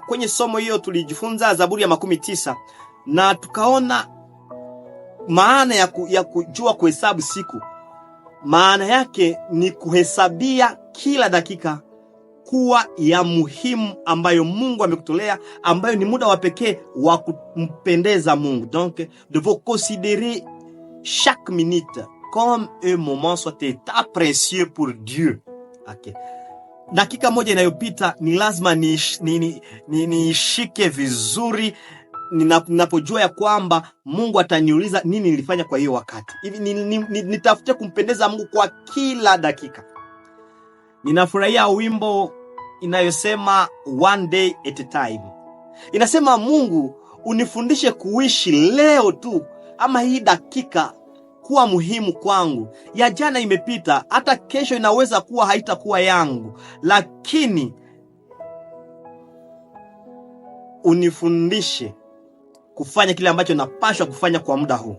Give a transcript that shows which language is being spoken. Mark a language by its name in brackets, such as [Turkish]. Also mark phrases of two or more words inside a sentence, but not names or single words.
[Swahili] Kwenye somo hiyo tulijifunza Zaburi ya 19 na tukaona maana ya kujua kuhesabu siku. Maana yake ni kuhesabia kila dakika kuwa ya muhimu ambayo Mungu amekutolea, ambayo ni muda wa pekee wa kumpendeza Mungu. [French] Donc de vous considérer chaque minute comme un moment soit état précieux pour Dieu. [Swahili] Okay. Dakika moja inayopita ni lazima niishike vizuri, ninapojua ya kwamba Mungu ataniuliza nini nilifanya kwa hiyo wakati. Hivi nitafute kumpendeza Mungu kwa kila dakika. Ninafurahia wimbo inayosema [English] one day at a time. [Swahili] Inasema, Mungu unifundishe kuishi leo tu, ama hii dakika kuwa muhimu kwangu. Ya jana imepita, hata kesho inaweza kuwa haitakuwa yangu, lakini unifundishe kufanya kile ambacho napaswa kufanya kwa muda huu.